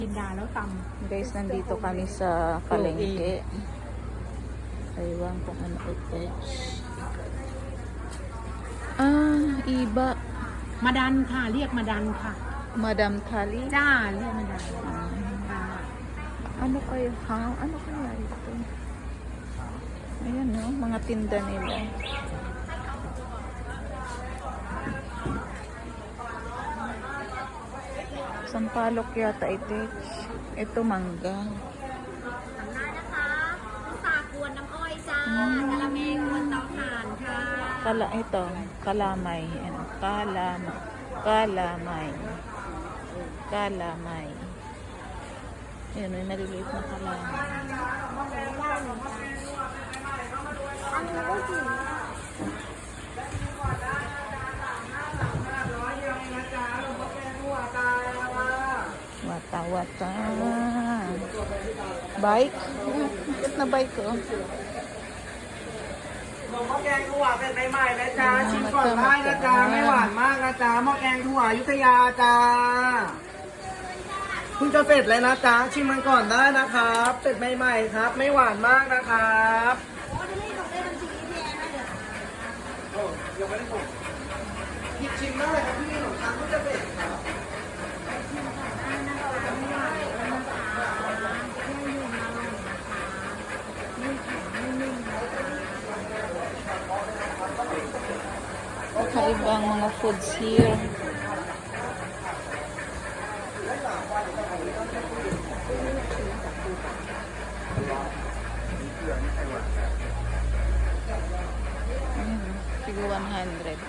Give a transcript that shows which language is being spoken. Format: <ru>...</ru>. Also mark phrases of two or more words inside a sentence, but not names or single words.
<tl>Tindaแล้วต Guys, nandito kami sa palengke. Aywan kung ano ito. Iba.</tl> <th>ำมาดันค่ะเรียกมาดันค่ะ</th> <tl>Madam Kali.</tl> <th>จ้าเรียกมาดันค่ะ</th> <tl>Ano kayo? Ha? Ano kaya ito? Ayan, no? Mga tinda nila. Sampalok yata ito. Ito mangga.</tl> <th>ทำหน้านะคะสากวนน้ำอ้อยจ้ากะละเมกวนเตาถ่านค่ะ</th> <tl>Ito, kalamay. Ano? Kalamay. Kalamay. Ayan, may maliliit na kalamay. Wata-wata. Bike? Bakit na bike ko?</tl> <th>หม้อแกงถั่วเป็นใหม่ๆนะจ๊ะชิมก่อนได้นะจ๊ะไม่หวานมากนะจ๊ะหม้อแกงถั่วอยุธยาจ้าเพิ่งจะเสร็จเลยนะจ๊ะชิมมันก่อนได้นะครับเสร็จใหม่ๆครับ ไม่หวานมากนะครับยังไม่ได้ส่งหยิบชิมได้ครับพี่ขนมปังเพิ่งจะเสร็จครับ</th> <tl>Kakaibang mga</tl> <en>foods here.</en> <tl>Ayan, siguro 100.</tl>